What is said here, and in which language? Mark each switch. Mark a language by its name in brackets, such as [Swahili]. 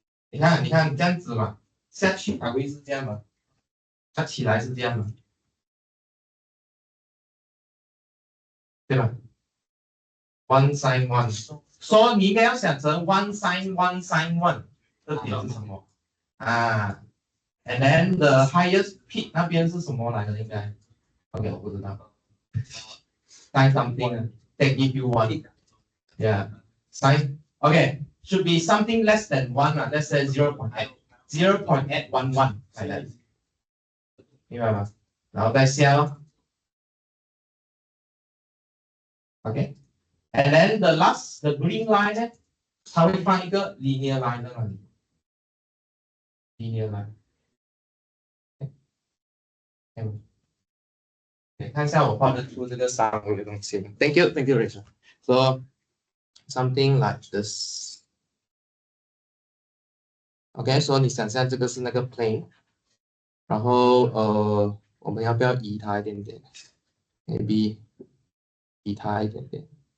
[Chinese] 你看这样子嘛，下去还会是这样嘛，它起来是这样嘛，对吧？1 sin 1，所以你应该要想成 1 sin 1 sin 1，这点是什么啊 ？ [English] And then the highest peak [Chinese] 那边是什么来的？应该 ，OK， 我不知道。 [English] Sin something, take if you want, yeah. Sin, okay, should be something less than 1 let's say 0.8, 0.811 like that， [Chinese] 明白吗？然后再下咯 ，OK。 [English] And then the green line 呢， [Chinese] 它会放一个 [English] linear line [Chinese] 在那里 [English] ，linear line。 [Chinese] 看一下我画得出这个三维的东西。 [English] Thank you, Rachel. So something like this. [Chinese] OK， 所以你想象这个是那个 plane， 然后我们要不要移它一点点 ？Maybe 移它一点点。